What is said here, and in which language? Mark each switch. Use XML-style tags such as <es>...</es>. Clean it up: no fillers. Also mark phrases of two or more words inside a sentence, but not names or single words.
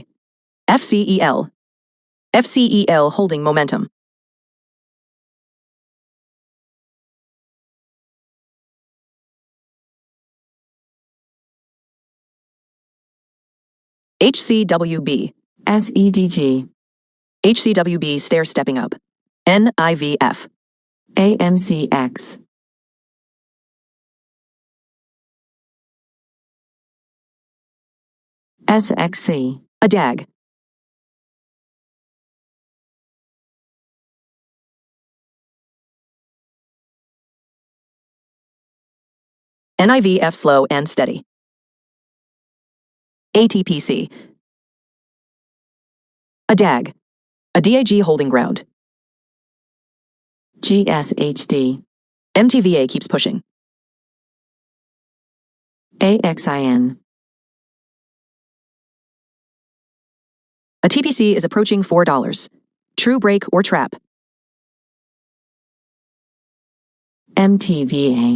<en>FCEL. FCEL holding momentum. HCWB. SEDG. HCWB stair stepping up. NIVF. AMCX. SXC. A DAG. NIVF slow and steady. ATPC. A DAG. A DAG holding ground. GSHD. MTVA keeps pushing. AXIN. A TPC is approaching $4. True break or trap. MTVA.</en>